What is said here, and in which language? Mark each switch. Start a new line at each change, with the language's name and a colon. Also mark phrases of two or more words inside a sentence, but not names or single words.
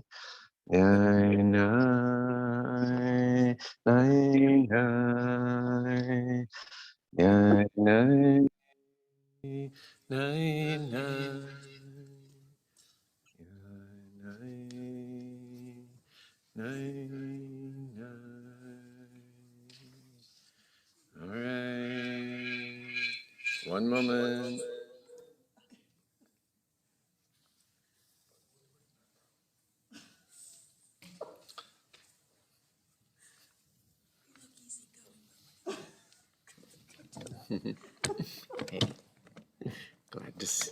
English: Ya nine, nine, nine. Ya nine, nine, nine. Ya nine, nine, nine. All right. One moment. Hey, glad to see.